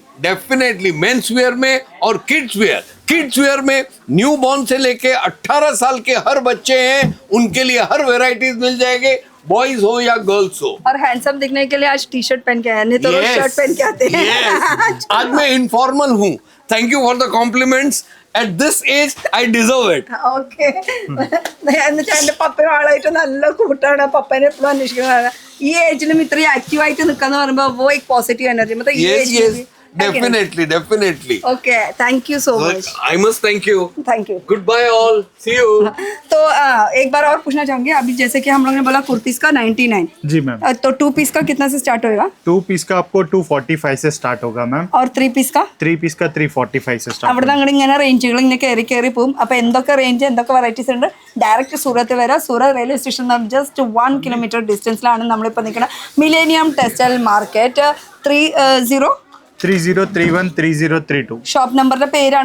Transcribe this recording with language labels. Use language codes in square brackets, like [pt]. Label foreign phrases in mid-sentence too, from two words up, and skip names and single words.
[hi] डेफिनेटली [en] men's wear [hi] में और [en] kids wear [hi] में [en] new born [hi] से लेके 18 साल के हर बच्चे हैं, उनके लिए हर वैरायटीज मिल जाएंगे, बॉयज हो या गर्ल्स हो. और हैंडसम दिखने के लिए आज टी शर्ट पहन के आए, नहीं तो शर्ट पहन के आते हैं. आज मैं इनफॉर्मल हूँ. [en] Thank you for the compliments. At this age, I deserve it. [ml] ഓക്കെ. എന്റെ പപ്പയും ആളായിട്ട് നല്ല കൂട്ടാണ്. പപ്പനെ എപ്പോഴും അന്വേഷിക്കുന്നതാണ്. ഈ ഏജിലും ഇത്രയും ആക്റ്റീവ് ആയിട്ട് നിൽക്കാന്ന് പറയുമ്പോൾ [hi] वो एक पॉजिटिव एनर्जी मतलब ये डेफिनेटली [en] Okay, thank you so much, I must thank you. Thank you. Good bye all, see you. [hi] तो एक बार और पूछना चाहूंगी, अभी जैसे कि हम लोग ने बोला कुर्तीस का 99, जी मैम. तो 2 पीस का कितना से स्टार्ट होएगा 2 पीस का आपको 245 से स्टार्ट होगा मैम. और 3 पीस का? 3 पीस का 345 से स्टार्ट. [ml] അവിടെ നിന്ന് അങ്ങോട്ട് ഇങ്ങനെ റേഞ്ചുകൾ ഇങ്ങനെ കയറി കയറി പോകും. അപ്പോൾ എന്തൊക്കെ റേഞ്ച് എന്തൊക്കെ വെറൈറ്റീസ് ഉണ്ട്, ഡയറക്റ്റ് സൂറത്ത് വരാം. സൂറത്ത് [en] railway station [ml] ജസ്റ്റ് 1 കിലോമീറ്റർ ഡിസ്റ്റൻസിലാണ് നമ്മളിപ്പോൾ നിൽക്കുന്നത്. മിലേനിയം ടെക്സ്റ്റൈൽ മാർക്കറ്റ് 3031 3032. ഷോപ്പ് നമ്പറിന്റെ പേരാണ്.